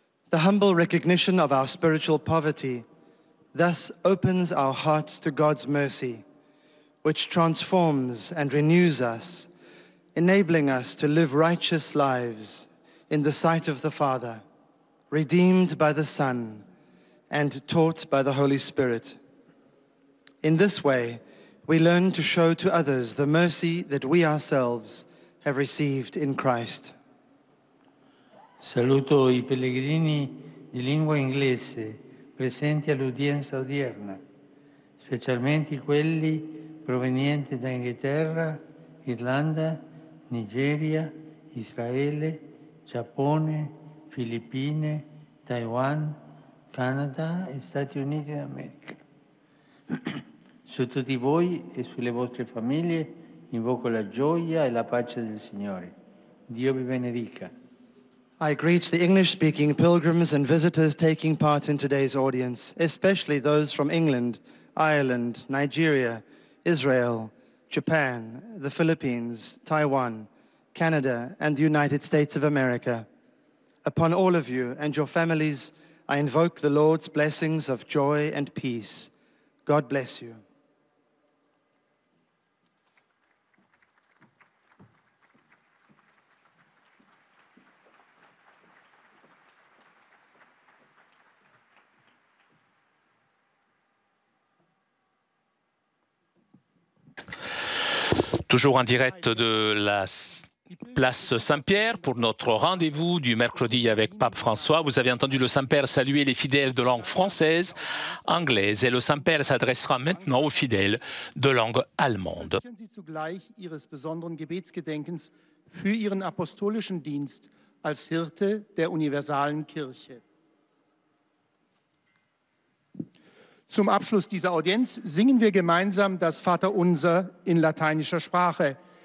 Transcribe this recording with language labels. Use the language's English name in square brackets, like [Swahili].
[English] The humble recognition of our spiritual poverty thus opens our hearts to God's mercy, which transforms and renews us, enabling us to live righteous lives in the sight of the Father, redeemed by the Son, and taught by the Holy Spirit. In this way, we learn to show to others the mercy that we ourselves have received in Christ. [Italian] Saluto i pellegrini di lingua inglese presenti all'udienza odierna, specialmente quelli provenienti da Inghilterra, Irlanda, Nigeria, Israele, Giappone, Filippine, Taiwan, Canada e Stati Uniti d'America. Su tutti voi e sulle vostre famiglie invoco la gioia e la pace del Signore. Dio vi benedica. [English] I greet the English-speaking pilgrims and visitors taking part in today's audience, especially those from England, Ireland, Nigeria, Israel, Japan, the Philippines, Taiwan, Canada, and the United States of America. Upon all of you and your families, I invoke the Lord's blessings of joy and peace. God bless you. [French] Toujours en direct de la place Saint-Pierre pour notre rendez-vous du mercredi avec Pape François. Vous avez entendu le Saint-Père saluer les fidèles de langue française, anglaise, et le Saint-Père s'adressera maintenant aux fidèles de langue allemande. [German] Sie zugleich ihres besonderen Gebetsgedenkens für ihren apostolischen Dienst als Hirte der universalen Kirche. Zum Abschluss dieser Audienz singen wir gemeinsam das Vaterunser in lateinischer Sprache.